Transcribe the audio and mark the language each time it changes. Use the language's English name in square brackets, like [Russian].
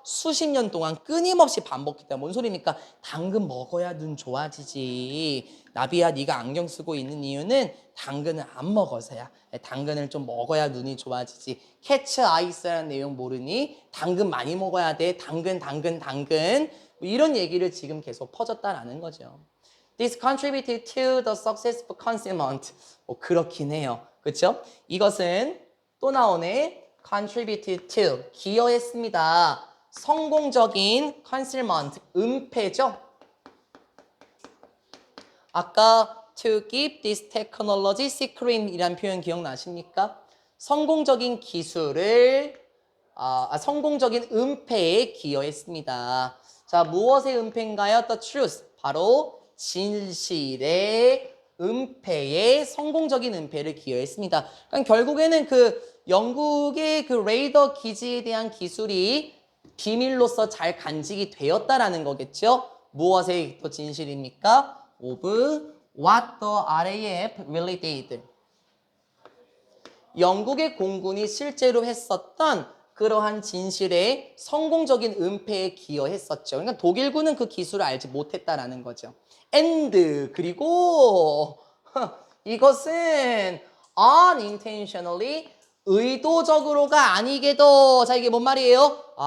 [Korean] 수십 년 동안 끊임없이 반복했다. 뭔 소리입니까? 당근 먹어야 눈 좋아지지. 나비야 네가 안경 쓰고 있는 이유는 당근을 안 먹어서야. 당근을 좀 먹어야 눈이 좋아지지. 캐치 아이스라는 내용 모르니? 당근 많이 먹어야 돼. 당근. 뭐 이런 얘기를 지금 계속 퍼졌다라는 거죠. [English] This contributed to the successful concealment. [Korean] 그렇긴 해요. 그렇죠? 이것은 또 나오네. [English] contributed to, [Korean] 기여했습니다. 성공적인 concealment, 은폐죠. 아까 [English] to keep this technology secret [Korean] 이란 표현 기억나십니까? 성공적인 기술을, 성공적인 은폐에 기여했습니다. 자, 무엇의 은폐인가요? [English] The truth, [Korean] 바로 진실의 은폐에 성공적인 은폐를 기여했습니다. 그러니까 결국에는 그 영국의 그 레이더 기지에 대한 기술이 비밀로서 잘 간직이 되었다라는 거겠죠. 무엇의 더 진실입니까? [English] Of what the RAF really did. [Korean] 영국의 공군이 실제로 했었던 그러한 진실의 성공적인 은폐에 기여했었죠. 그러니까 독일군은 그 기술을 알지 못했다라는 거죠. And 그리고 이것은 unintentionally 의도적으로가 아니게도 자 이게 뭔 말이에요?